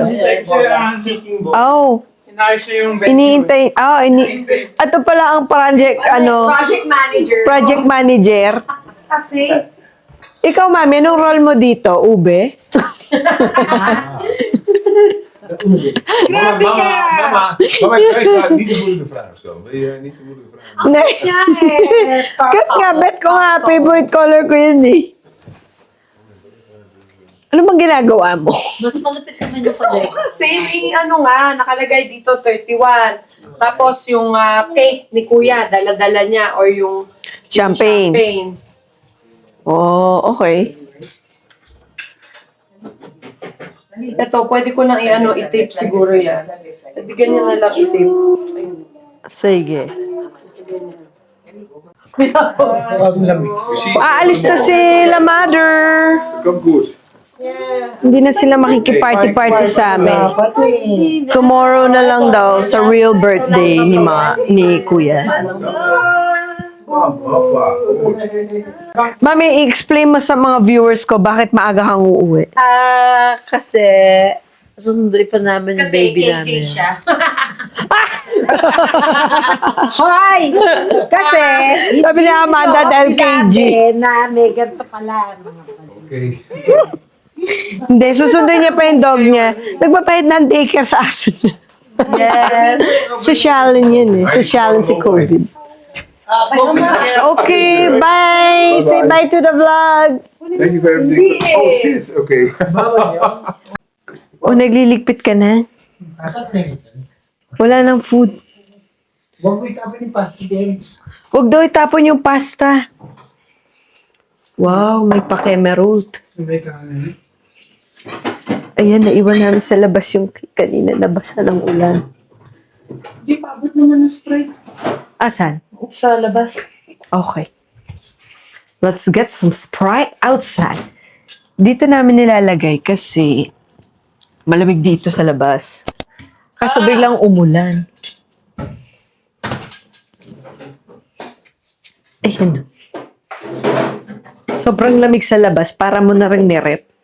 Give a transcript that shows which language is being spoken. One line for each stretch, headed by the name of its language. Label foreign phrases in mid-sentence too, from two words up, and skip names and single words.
Filipino: Oh. Sinayos niya yung venue. Iniintay, ito pala ang project Manager.
English: project manager.
Filipino: Kasi, Ikaw, mami, anong role mo dito? Ube? Mama,
Dutch: ik niet de moeilijke vraag stellen. Wil je niet de moeilijke vraag? Nee.
Filipino: Cute nga, bet ko nga,
English: favorite color
Filipino: ko yun eh. Ano bang ginagawa mo? mas malapit naman yung pag Kasi may ano nga, nakalagay dito 31. Tapos yung cake ni Kuya, dala-dala niya or yung Champagne. champagne.
English: Oh, okay.
Filipino: Ito, pwede ko nang i-tape siguro yan. Hindi ganyan na lang i-tape. Sige. Ang lamig. Aalis na sila, mother.
Dutch: Komt goed.
Filipino: Hindi na sila makikiparty-party sa amin. Pati. Tomorrow na lang daw sa
English: real birthday
Filipino: ni Kuya. Mami, i-explain mo sa mga viewers ko bakit maaga kang uuwi. Kasi, susunduin pa namin yung baby namin. siya. Hoy! Kasi, Sabi ni Amanda dahil KG. na may ganito pala. Okay. Hindi, susunduin niya pa yung dog niya. Nagpapahit ng daycare sa aso niya. Yes. Sosyalin yun eh. Sosyalin si COVID.
English: Okay, bye! Say bye to the vlog! Thank you for everything. Oh shit, okay.
Filipino: O, nagliligpit ka na? Wala nang food. Huwag mo itapin yung pasta din. Huwag daw itapon yung pasta. Wow, may pa-kemerut. Ayan, naiwan namin sa labas yung kanina. Nabasa ng ulan. Hindi pa abot naman ng spray. Asan? Sa labas. Okay.
English: Let's get some Sprite outside.
Filipino: Dito namin nilalagay kasi malamig dito sa labas. Kaso biglang umulan. Ayan. Sobrang lamig sa labas. Para mo na rin nirep.